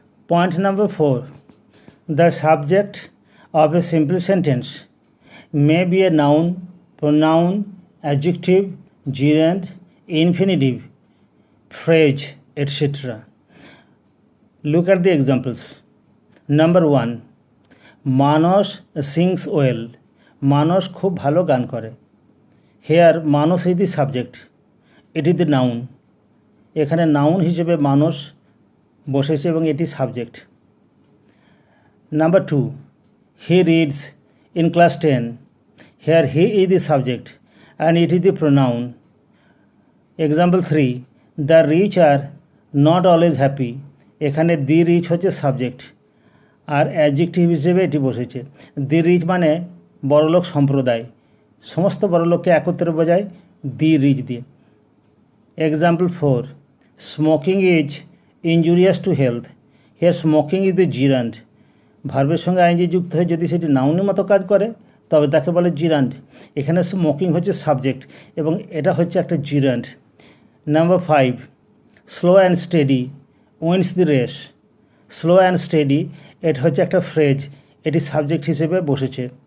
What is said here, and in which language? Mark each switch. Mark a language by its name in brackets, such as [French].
[English] Point number 4. The subject of a simple sentence may be a noun, pronoun, adjective, gerund, infinitive, phrase, etc. Look at the examples. Number 1, Manos sings well. [Bangla] Manos খুব ভালো গান করে। [English] Here Manos is the subject, it is the noun. [Bangla] এখানে noun হিসেবে মানস বসেছে এবং এটি subject. [English] Number 2, he reads in class 10. Here he is the subject and it is the pronoun. Example 3, the rich are not always happy. [Bangla] এখানে the rich হচ্ছে subject আর adjective হিসেবে এটি বসেছে। the rich মানে বড়লোক সম্প্রদায়, সমস্ত বড়লোককে একত্রে বোঝায় the rich দিয়ে। [English] Example 4, smoking is injurious to health. Here smoking is the gerund. [Bangla] ভার্বের সঙ্গে আইনজি যুক্ত হয়ে যদি সেটি নাউনের মতো কাজ করে তবে তাকে বলে জিরান্ড। এখানে স্মোকিং হচ্ছে সাবজেক্ট এবং এটা হচ্ছে একটা জিরান্ড। [English] Number 5, slow and steady wins the race. [Bangla] Slow and steady এটা হচ্ছে একটা ফ্রেজ, এটি সাবজেক্ট হিসেবে বসেছে।